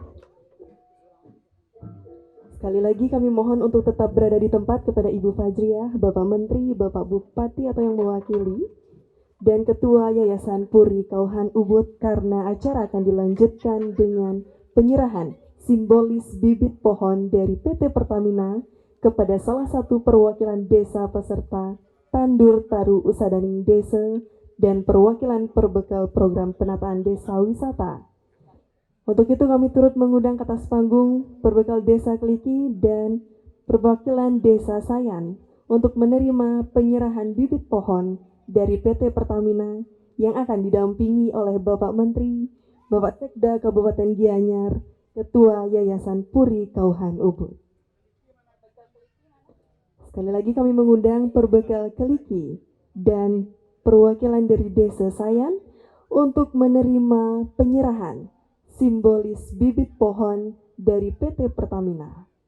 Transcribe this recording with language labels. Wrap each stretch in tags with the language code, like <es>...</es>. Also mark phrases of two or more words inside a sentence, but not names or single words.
<id>Sekali lagi kami mohon untuk tetap berada di tempat kepada Ibu Fajriah, Bapak Menteri, Bapak Bupati atau yang mewakili, dan Ketua Yayasan Puri Kauhan Ubud, karena acara akan dilanjutkan dengan penyerahan simbolis bibit pohon dari PT Pertamina kepada salah satu perwakilan desa peserta Tandur Taru Usadaning Desa dan perwakilan perbekal program penataan desa wisata. Untuk itu kami turut mengundang ke atas panggung perbekal desa Kliki dan perwakilan desa Sayan untuk menerima penyerahan bibit pohon dari PT Pertamina yang akan didampingi oleh Bapak Menteri, Bapak Sekda Kabupaten Gianyar, Ketua Yayasan Puri Kauhan Ubud. Sekali lagi kami mengundang perbekal Keliki dan perwakilan dari Desa Sayan untuk menerima penyerahan simbolis bibit pohon dari PT Pertamina.</id>